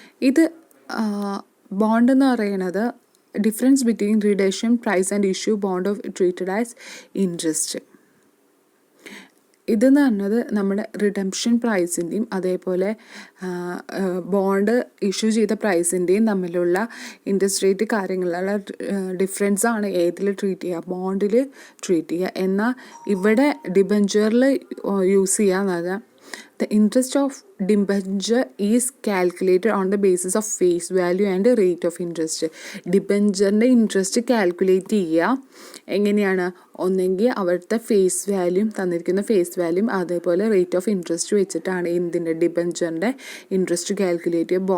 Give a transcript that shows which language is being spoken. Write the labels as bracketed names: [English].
[Malayalam] ഇത് ബോണ്ട് എന്ന് പറയുന്നത് [English] Difference between reduction price and issue bond of treated as interest. [Malayalam] ഇതെന്ന് പറഞ്ഞത് നമ്മുടെ റിഡംഷൻ പ്രൈസിൻ്റെയും അതേപോലെ ബോണ്ട് ഇഷ്യൂ ചെയ്ത പ്രൈസിൻ്റെയും തമ്മിലുള്ള ഇൻട്രസ്റ്റ് റേറ്റ് കാര്യങ്ങളുള്ള ഡിഫറൻസാണ് ഏതിൽ ട്രീറ്റ് ചെയ്യുക, ബോണ്ടിൽ ട്രീറ്റ് ചെയ്യുക. എന്നാൽ ഇവിടെ ഡിബെഞ്ചറിൽ യൂസ് ചെയ്യുക [English] the interest of debenture is calculated on the basis of face value and rate of interest. [Malayalam] ഡിബെഞ്ചറിൻ്റെ interest calculate ചെയ്യുക എങ്ങനെയാണ്? ഒന്നെങ്കിൽ അവിടുത്തെ ഫേസ് വാല്യൂം തന്നിരിക്കുന്ന ഫേസ് വാല്യൂം അതേപോലെ റേറ്റ് ഓഫ് ഇൻട്രസ്റ്റ് വെച്ചിട്ടാണ് എന്തിൻ്റെ ഡിബെഞ്ചറിൻ്റെ ഇൻട്രസ്റ്റ് കാൽക്കുലേറ്റ് ചെയ്യുക.